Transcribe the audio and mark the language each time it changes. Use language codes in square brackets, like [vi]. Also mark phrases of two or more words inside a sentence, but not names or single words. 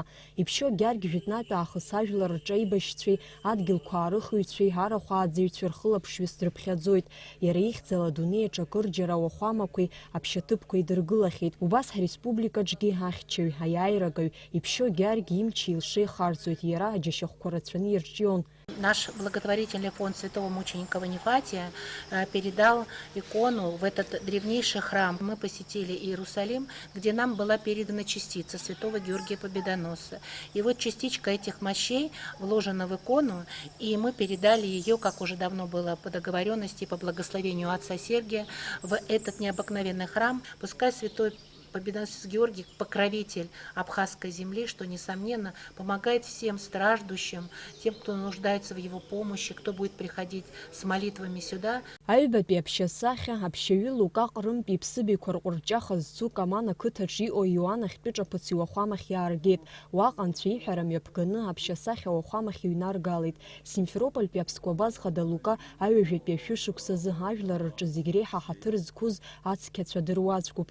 [ab] Иԥшьо гьаргь жәытәнатә аахыс ажәлар рҿы аибашьцәеи, адгьылқәа аарыхыҩцәеи, арахә ааӡаҩцәеи рхылаԥшҩыс дрыԥхьаӡоит. Иара ихьӡала адунеиаҿ акырџьара ауахәамақәеи аԥшьаҭыԥқәеи дыргылахьеит. Убас ҳреспубликаҿгьы аҳхьчаҩ, аиааирагаҩ иԥшьо гьаргь имчи илшеихарҵоит, иара аџьашьахәқәа рацәаны ирҿион. [ru] Наш благотворительный фонд святого мученика Ванифатия передал икону в этот древнейший храм. Мы посетили Иерусалим, где нам была передана частица святого Георгия Победоносца. И вот частичка этих мощей вложена в икону, и мы передали ее, как уже давно было по договоренности, по благословению отца Сергия, в этот необыкновенный храм. Пускай святой Победоносец Георгий, покровитель абхазской земли, что, несомненно, помогает всем страждущим, тем, кто нуждается в его помощи, кто будет приходить с молитвами сюда. [ab] Аҩбатәи аԥшьасахьа аԥшьаҩы Лука ҟрымтәи иԥсыбаҩқәа рҟәырҷаха зцу Каман ақыҭаҿы иҟоу Иоанн ахьтәы ҿаԥыц иуахәамахь иааргеит. Уаҟа анцәа иҳәара мҩаԥганы аԥшьасахьа ауахәамахь иҩнаргалеит. Симферопольтәи аԥсқәа базхада Лука аҩажәатәи ашәышықәсазы ажәлар рҿы зегь реиҳа ҳаҭыр зқәыз ацқьацәа дыруаӡәкуп.